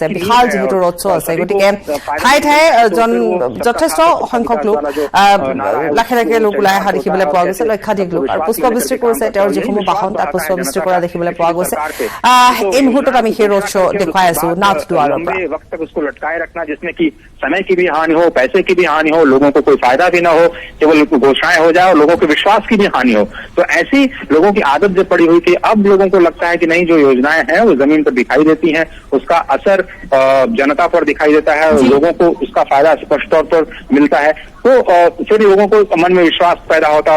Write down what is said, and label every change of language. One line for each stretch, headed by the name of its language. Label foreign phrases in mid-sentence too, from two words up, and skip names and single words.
Assamese: বিশাল যিহেতু ৰোড শ্বো আছে, গতিকে ঠায়ে ঠায়ে যথেষ্ট সংখ্যক লোক লাখে লাখে লোক ওলাই অহা দেখিবলৈ পোৱা গৈছে, লক্ষাধিক লোক, আৰু পুষ্পবৃষ্টি কৰিছে। তেওঁৰ যিসমূহ বাহন তাত পুষ্পবৃষ্টি কৰা দেখিবলৈ পোৱা গৈছে। এই মুহূৰ্তত আমি সেই ৰোড শ্ব' দেখুৱাই আছো নাথদ্বাৰৰ পৰা।
Hindi: समय की भी हानि हो, पैसे की भी हानि हो, लोगों को कोई फायदा भी ना हो, केवल घोषणाएं हो जाए और लोगों के विश्वास की भी हानि हो। तो ऐसी लोगों की आदत जब पड़ी हुई कि अब लोगों को लगता है कि नहीं, जो योजनाएं हैं वो जमीन पर दिखाई देती हैं, उसका असर जनता पर दिखाई देता है और लोगों को उसका फायदा स्पष्ट तौर पर मिलता है, तो फिर लोगों को मन में विश्वास पैदा होता है।